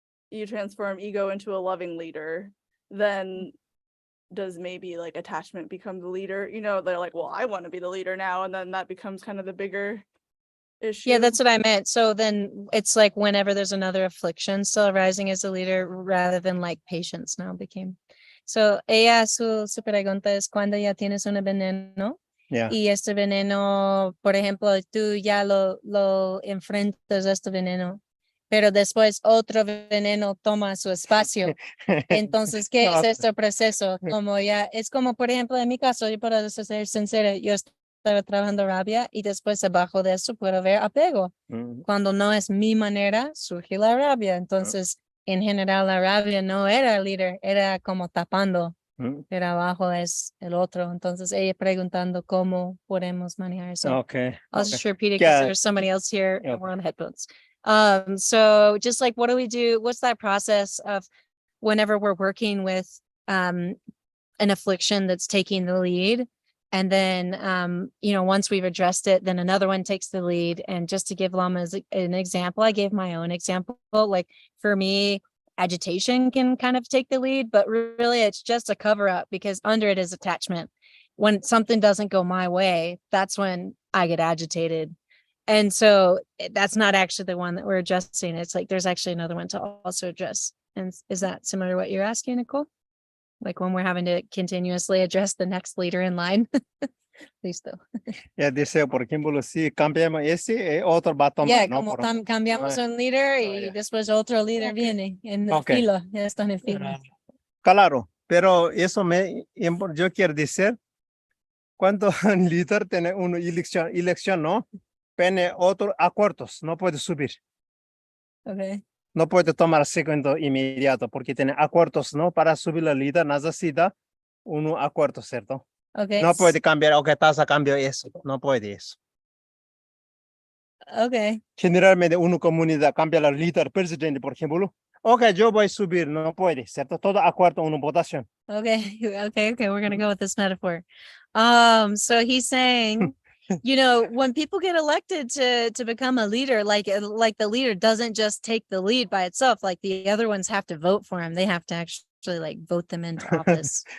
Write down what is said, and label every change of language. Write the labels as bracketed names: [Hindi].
[English] You transform ego into a loving leader. Then does maybe like attachment become the leader? You know, they're like, well, I want to be the leader now, and then that becomes kind of the bigger issue. Yeah, that's what I meant. So then it's like whenever there's another affliction still arising as a leader, rather than like patience now became. [Spanish] So su pregunta es cuando ya tienes un veneno. Yeah. Y este veneno, por ejemplo, tú ya lo enfrentas a este veneno, pero después otro veneno toma su espacio. Entonces, ¿qué es este proceso? Como ya, es como, por ejemplo, en mi caso, yo puedo ser sincera, yo estaba trabajando rabia y después abajo de eso puedo ver apego. Cuando no es mi manera, surge la rabia. Entonces, en general, la rabia no era el líder, era como tapando. Pero abajo es el otro. Entonces ella preguntando cómo podemos manejar eso. Okay. [English] I'll just repeat it because there's somebody else here and we're on headphones. So just like, what do we do? What's that process of whenever we're working with an affliction that's taking the lead? And then, once we've addressed it, then another one takes the lead. And just to give Lama an example, I gave my own example. Like for me, agitation can kind of take the lead, but really it's just a cover up because under it is attachment. When something doesn't go my way, that's when I get agitated. And so that's not actually the one that we're addressing. It's like, there's actually another one to also address. And is that similar to what you're asking, Nicole? Like when we're having to continuously address the next leader in line? [Spanish] Listo. Ya dice, por ejemplo, si cambiamos ese, otro va a tomar. Yeah, ¿no? como cambiamos un líder y después otro líder viene en el filo, ya están en fila. Claro, pero eso yo quiero decir, cuando un líder tiene una elección, ¿no? Tiene otros acuerdos, no puede subir. Okay. No puede tomar segundo inmediato porque tiene acuerdos, ¿no? Para subir la líder necesita un acuerdo, ¿cierto? Okay. No puede cambiar, o que tasa cambio eso, no puede eso. Okay. Generalmente una comunidad cambia la líder presidente, por ejemplo. Okay, yo voy a subir, no puede, ¿cierto? Todo acuerdo, una votación. Okay. [English] We're going to go with this metaphor. So he's saying, when people get elected to become a leader, like the leader doesn't just take the lead by itself, like the other ones have to vote for him. They have to actually like vote them into office.